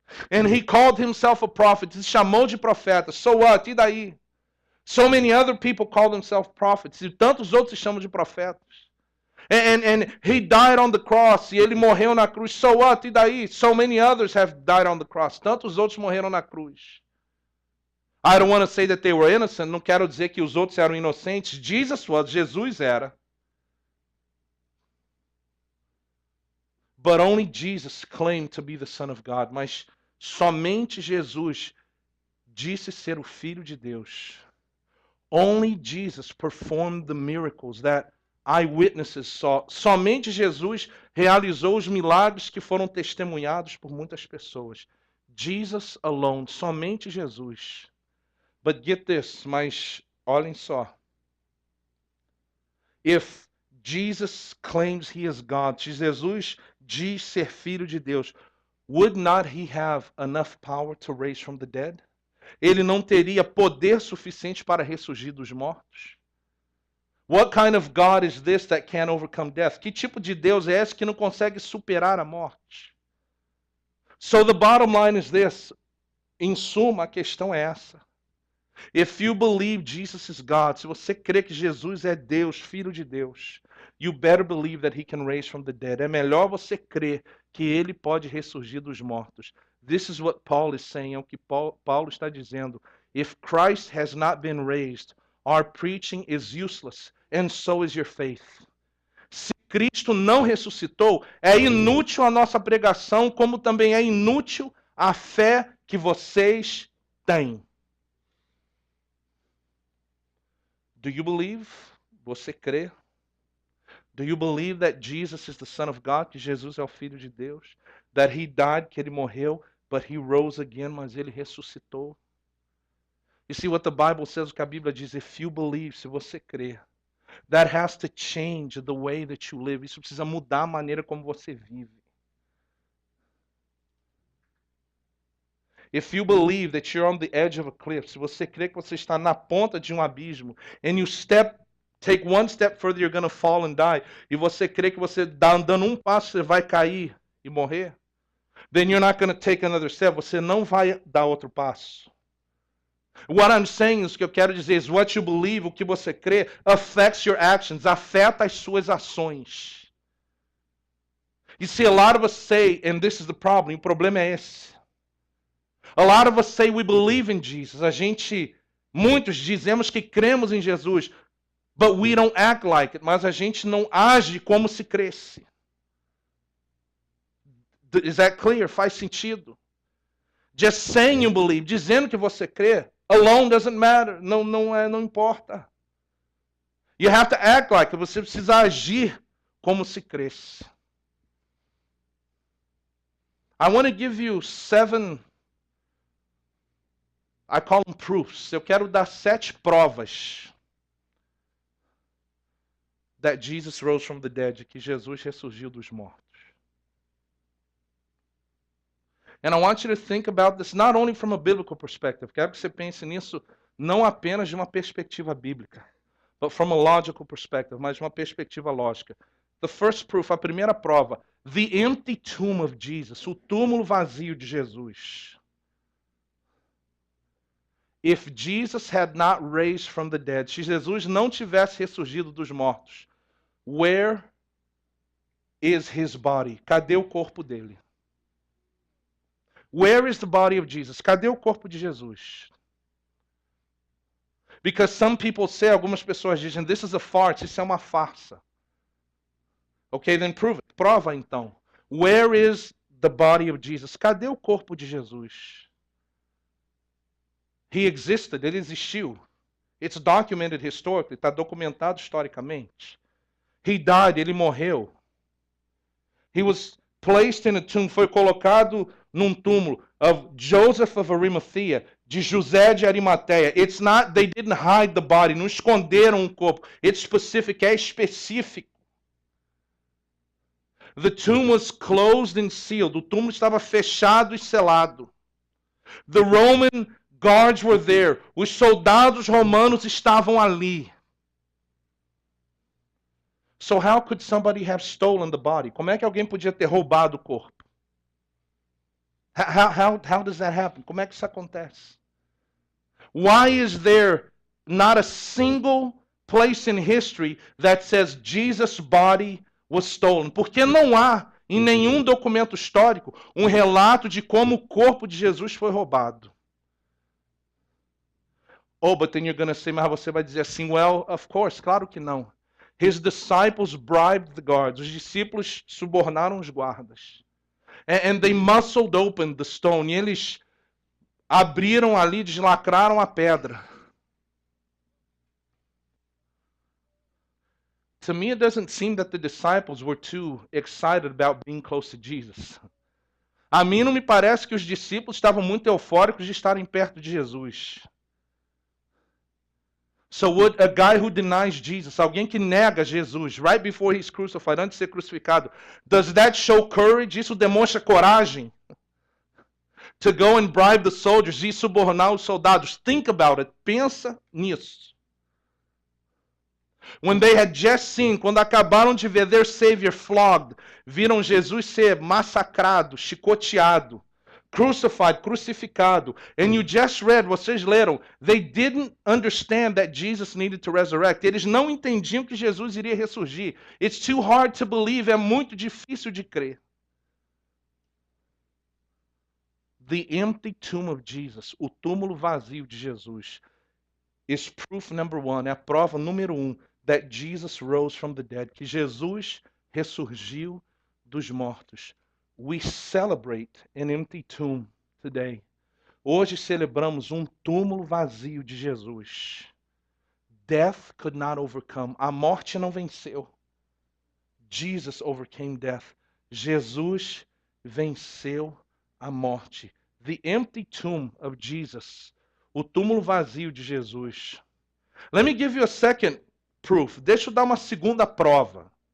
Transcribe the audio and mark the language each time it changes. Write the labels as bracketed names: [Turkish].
[English] And he called himself a prophet. [Portuguese] Se chamou de profeta. [English] So what? [Portuguese] E daí? [English] So many other people call themselves prophets. [Portuguese] E tantos outros se chamam de profetas. [English] And he died on the cross. [Portuguese] E ele morreu na cruz. [English] So what? [Portuguese] E daí? [English] So many others have died on the cross. [Portuguese] Tantos outros morreram na cruz. [English] I don't want to say that they were innocent. [Portuguese] Não quero dizer que os outros eram inocentes. Jesus era. [English] But only Jesus claimed to be the Son of God. [Portuguese] Mas somente Jesus disse ser o Filho de Deus. [English] Only Jesus performed the miracles that eyewitnesses saw. [Portuguese] Somente Jesus realizou os milagres que foram testemunhados por muitas pessoas. [English] Jesus alone, [Portuguese] somente Jesus. [English] But get this, [Portuguese] mas olhem só. [English] If Jesus claims he is God, [Portuguese] se Jesus diz ser filho de Deus, [English] would not he have enough power to raise from the dead? [Portuguese] Ele não teria poder suficiente para ressurgir dos mortos? [English] What kind of God is this that can't overcome death? [Portuguese] Que tipo de Deus é esse que não consegue superar a morte? [English] So the bottom line is this. [Portuguese] Em suma, a questão é essa. [English] If you believe Jesus is God, [Portuguese] se você crê que Jesus é Deus, Filho de Deus, [English] you better believe that he can raise from the dead. [Portuguese] É melhor você crer que ele pode ressurgir dos mortos. [English] This is what Paul is saying, [Portuguese] é o que Paulo está dizendo. [English] If Christ has not been raised, our preaching is useless, and so is your faith. [Portuguese] Se Cristo não ressuscitou, é inútil a nossa pregação, como também é inútil a fé que vocês têm. [English] Do you believe? [Portuguese] Você crê? [English] Do you believe that Jesus is the Son of God? [Portuguese] Que Jesus é o Filho de Deus? [English] That he died, [Portuguese] que ele morreu, [English] but he rose again, [Portuguese] mas ele ressuscitou? [English] You see what the Bible says, [Portuguese] o que a Bíblia diz, [English] if you believe, [Portuguese] se você crê, [English] that has to change the way that you live. [Portuguese] Isso precisa mudar a maneira como você vive. [English] If you believe that you're on the edge of a cliff, [Portuguese] se você crê que você está na ponta de um abismo, [English] and you take one step further, you're going to fall and die, [Portuguese] e você crê que você dando um passo, você vai cair e morrer, [English] then you're not going to take another step, [Portuguese] você não vai dar outro passo. [English] What I'm saying is, [Portuguese] o que eu quero dizer [English] is, what you believe, [Portuguese] o que você crê, [English] affects your actions, [Portuguese] afeta as suas ações. [English] You see, a lot of us say, and this is the problem, [Portuguese] o problema é esse. [English] A lot of us say we believe in Jesus. [Portuguese] Muitos dizemos que cremos em Jesus, [English] but we don't act like it. [Portuguese] Mas a gente não age como se cresce. [English] Is that clear? [Portuguese] Faz sentido? [English] Just saying you believe, [Portuguese] dizendo que você crê, [English] alone doesn't matter. [Portuguese] Não importa. [English] You have to act like it. [Portuguese] Você precisa agir como se cresce. [English] I want to give you 7, I call them proofs. [Portuguese] Eu quero dar 7 provas [English] that Jesus rose from the dead, [Portuguese] que Jesus ressurgiu dos mortos. [English] And I want you to think about this not only from a biblical perspective. [Portuguese] Quero que você pense nisso não apenas de uma perspectiva bíblica, [English] but from a logical perspective, [Portuguese] mas de uma perspectiva lógica. [English] The first proof, [Portuguese] a primeira prova, [English] the empty tomb of Jesus, [Portuguese] o túmulo vazio de Jesus. [English] If Jesus had not raised from the dead, [Portuguese] se Jesus não tivesse ressurgido dos mortos, [English] where is his body? [Portuguese] Cadê o corpo dele? [English] Where is the body of Jesus? [Portuguese] Cadê o corpo de Jesus? [English] Because some people say, [Portuguese] algumas pessoas dizem, [English] this is a farce, [Portuguese] isso é uma farsa. [English] Okay, then prove it. [Portuguese] Prova então. [English] Where is the body of Jesus? [Portuguese] Cadê o corpo de Jesus? [English] He existed, [Portuguese] ele existiu. [English] It's documented historically, [Portuguese] está documentado historicamente. [English] He died, [Portuguese] ele morreu. [English] He was placed in a tomb, [Portuguese] foi colocado num túmulo [English] of Joseph of Arimathea, [Portuguese] de José de Arimateia. [English] It's not, they didn't hide the body, [Portuguese] não esconderam o corpo. [English] It's specific, [Portuguese] é específico. [English] The tomb was closed and sealed. [Portuguese] O túmulo estava fechado e selado. [English] The Roman guards were there. [Portuguese] Os soldados romanos estavam ali. [English] So how could somebody have stolen the body? [Portuguese] Como é que alguém podia ter roubado o corpo? [English] How does that happen? [Portuguese] Como é que isso acontece? [English] Why is there not a single place in history that says Jesus' body was stolen? [Portuguese] Porque não há em nenhum documento histórico um relato de como o corpo de Jesus foi roubado. [English] Oh, but then you're going to say, [Portuguese] mas você vai dizer assim, [English] well, of course, [Portuguese] claro que não. [English] His disciples bribed the guards. [Portuguese] Os discípulos subornaram os guardas. [English] And they muscled open the stone. [Portuguese] E eles abriram ali, deslacraram a pedra. [English] To me, it doesn't seem that the disciples were too excited about being close to Jesus. [Portuguese] A mim não me parece que os discípulos estavam muito eufóricos de estarem perto de Jesus. [English] So would a guy who denies Jesus, [Portuguese] alguém que nega Jesus, [English] right before he's crucified, [Portuguese] antes de ser crucificado, [English] does that show courage? [Portuguese] Isso demonstra coragem? [English] To go and bribe the soldiers, [Portuguese] e subornar os soldados. [English] Think about it. [Portuguese] Pensa nisso. [English] When they had just seen, [Portuguese] quando acabaram de ver [English] their Savior flogged, [Portuguese] viram Jesus ser massacrado, chicoteado, [English] Crucified, [Portuguese] crucificado. [English] And you just read, [Portuguese] vocês leram, [English] they didn't understand that Jesus needed to resurrect. [Portuguese] Eles não entendiam que Jesus iria ressurgir. [English] It's too hard to believe, [Portuguese] é muito difícil de crer. [English] The empty tomb of Jesus, [Portuguese] o túmulo vazio de Jesus, [English] is proof number one, [Portuguese] é a prova número [English] that Jesus rose from the dead, [Portuguese] que Jesus ressurgiu dos mortos. [English] We celebrate an empty tomb today. [Portuguese] Hoje celebramos túmulo vazio de Jesus. [English] Death could not overcome. [Portuguese] A morte não venceu. [English] Jesus overcame death. [Portuguese] Jesus venceu a morte. [English] The empty tomb of Jesus. [Portuguese] O túmulo vazio de Jesus. [English] Let me give you a second proof. [Portuguese] Deixa eu dar uma segunda prova.